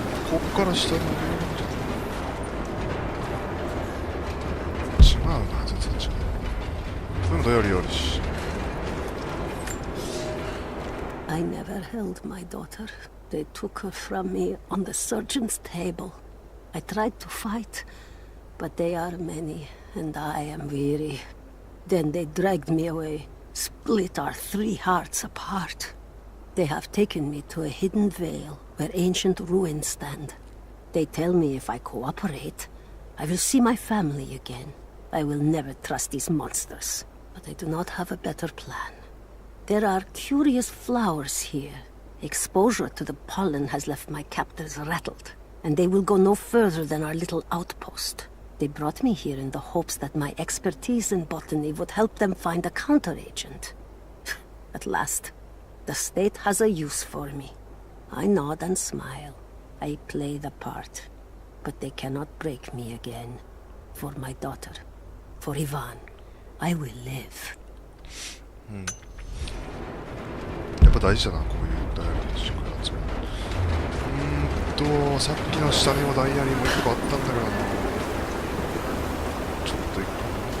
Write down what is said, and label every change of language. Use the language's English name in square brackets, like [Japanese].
[Japanese] こっから下に上るんじゃない？違うな、全然違う。でもダイヤリーあるし。 [English] I never held my daughter. They took her from me on the surgeon's table. I tried to fight, but they are many, and I am weary. Then they dragged me away, split our 3 hearts apart. They have taken me to a hidden vale where ancient ruins stand. They tell me if I cooperate, I will see my family again. I will never trust these monsters, but I do not have a better plan. There are curious flowers here. Exposure to the pollen has left my captors rattled, and they will go no further than our little outpost. They brought me here in the hopes that my expertise in botany would help them find a counteragent. At last, the state has a use for me. I nod and smile. I play the part. But they cannot break me again. For my daughter, for Ivan, I will live. [Japanese] やっぱ大事だな、こういうダイヤリーの軸集める。さっきの下にもダイヤリーも1個あったんだけどな。ちょっと行くかな。